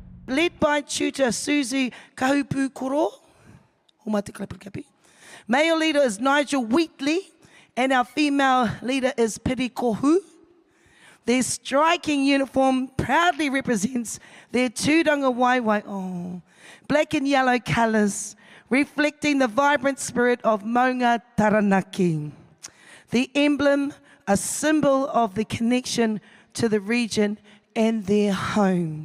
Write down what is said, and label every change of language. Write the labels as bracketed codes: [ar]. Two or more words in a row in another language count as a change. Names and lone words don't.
[en] led by tutor Susie Kahupu Koro. Male leader is Nigel Wheatley, and our female leader is Piri Kohu. Their striking uniform proudly represents their [mi] tūranga waiwai, [en] black and yellow colours, reflecting the vibrant spirit of Maunga Taranaki. The emblem, a symbol of the connection to the region and their home.